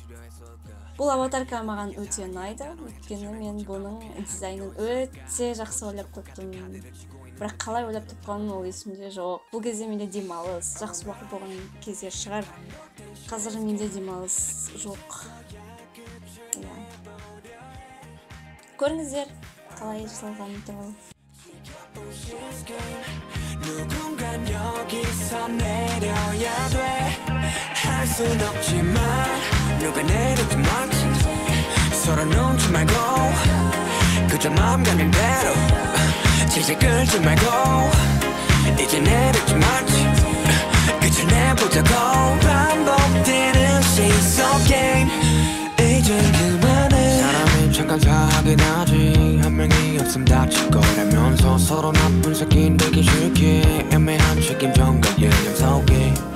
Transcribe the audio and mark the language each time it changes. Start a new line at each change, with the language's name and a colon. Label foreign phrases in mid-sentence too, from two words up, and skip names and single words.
Kazakh: Бұл аватарка маған өте ұнайды, өйткені мен бұның дизайнын өте жақсы ойлап таптым. Бірақ қалай ойлап тапқаным ол есімде жоқ. Бұл кезде менде демалыс, жақсы уақыт болған кездер шығар. Қазір менде демалыс жоқ. Көріңіздер, қалай жасалғанын туралы.
Korean: 누군간 여기서 내려야 돼 할 순 없지만 누가 내려도 맞지 서로 눈치 말고 그저 마음 가는 대로 질질 끌지 말고 이제 내려지 말지 끝을 내보자고 반복되는 시속 게임 이제 그만해 사람이 잠깐 사하긴 하지 한 명이 없음 다칠 거라면서 서로 나쁜 새끼 되기 싫게 애매한 책임전과 예념 속에